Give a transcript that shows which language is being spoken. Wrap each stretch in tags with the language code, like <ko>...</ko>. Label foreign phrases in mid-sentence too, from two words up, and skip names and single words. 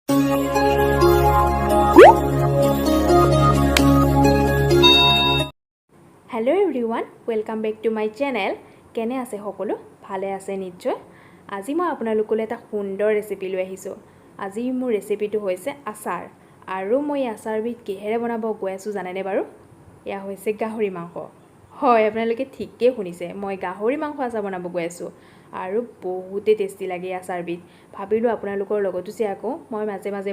<en>Hello everyone welcome back to my channel</en> <as>কেনে আছে সকলো ভালে আছে নিশ্চয় আজি মই আপোনালোকলৈ এটা সুন্দৰ ৰেচিপি লৈ আহিছো আজি মোৰ ৰেচিপিটো হৈছে আচাৰ আৰু মই আচাৰবিধ কিহেৰে বনাব গৈ আছো জানেনে বাৰু এয়া হৈছে গাহৰি মাংস হয় আপোনালোকে ঠিককৈ শুনিছে মই গাহৰি মাংস আচাৰ বনাব গৈ আছো আৰু বহুতে টেষ্টি লাগে আচাৰবিধ ভাবিলো আপোনালোকৰ লগতো শ্বেয়াৰ কৰোঁ মই মাজে মাজে</as>